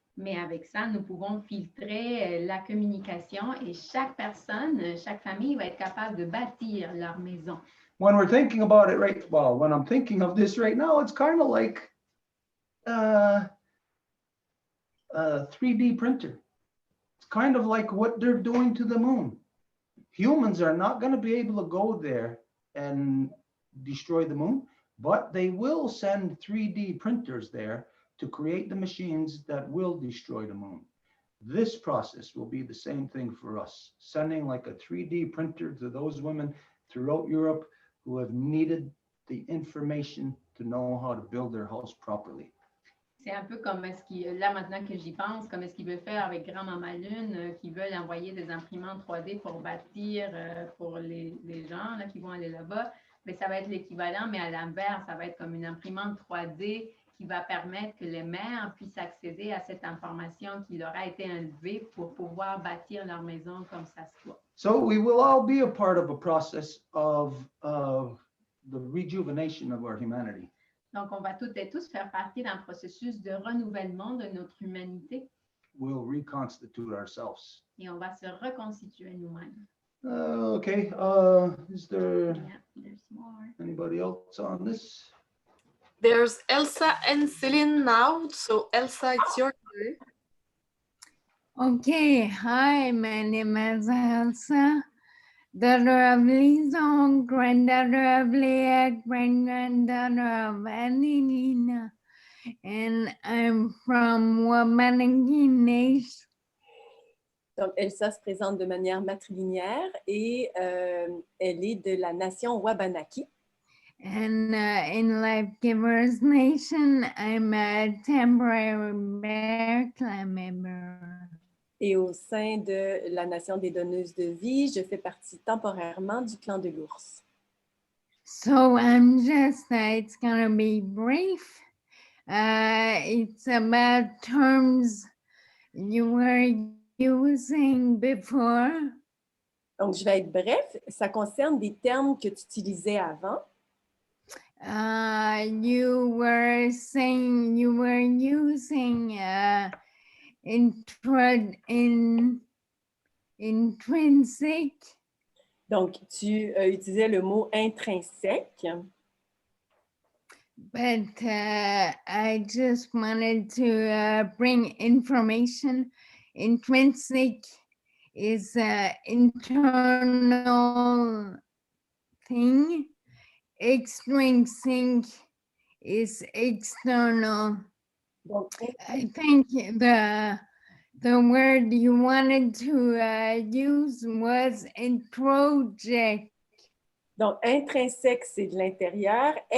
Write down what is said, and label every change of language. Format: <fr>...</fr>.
<fr>Mais avec ça, nous pouvons filtrer la communication et chaque personne, chaque famille va être capable de bâtir leur maison.</fr> <en>When we're thinking about it, right? Well, when I'm thinking of this right now, it's kind of like a 3D printer. It's kind of like what they're doing to the moon. Humans are not going to be able to go there and destroy the moon, but they will send 3D printers there to create the machines that will destroy the moon. This process will be the same thing for us, sending like a 3D printer to those women throughout Europe who have needed the information to know how to build their house properly.</en> <fr>C'est un peu comme est-ce qu'il, là maintenant que j'y pense, comme est-ce qu'il veut faire avec Grand-Maman Lune, qui veulent envoyer des imprimantes 3D pour bâtir pour les gens là, qui vont aller là-bas. Mais ça va être l'équivalent, mais à l'inverse, ça va être comme une imprimante 3D qui va permettre que les mères puissent accéder à cette information qui leur a été enlevée pour pouvoir bâtir leur maison comme ça se doit.</fr> <en>So we will all be a part of a process of the rejuvenation of our humanity.</en> <fr>Donc, on va toutes et tous faire partie d'un processus de renouvellement de notre humanité</fr> <en>We'll reconstitute ourselves.</en> <fr>et on va se reconstituer nous-mêmes.</fr> <en>Okay, is there Yeah, there's more. anybody else on this? There's Elsa and Celine now. So Elsa, it's your turn. Okay, hi, my name is Elsa, daughter of Lison, granddaughter of Leah, granddaughter of Annelina, and I'm from Wabanaki Nation.</en> <fr>Donc, Elsa se présente de manière matrilinéaire et elle est de la nation Wabanaki.</fr> <en>And in Life Givers Nation, I'm a temporary bear clan member.</en> <fr>Et au sein de la nation des donneuses de vie, je fais partie temporairement du clan de l'ours.</fr> <en>So I'm just, it's gonna be brief. It's about terms you were using before.</en> <fr>Donc, je vais être bref. Ça concerne des termes que tu utilisais avant.</fr> <en>You were saying you were using intrinsic.</en> <fr>Donc, tu utilisais le mot intrinsèque.</fr> <en>But I just wanted to bring information. Intrinsic is an internal thing. Extrinsic is external.</en> <fr>Donc,</fr> <en>I think the word you wanted to use was introject.</en> <fr>donc intrinsèque, c'est de l'intérieur.</fr>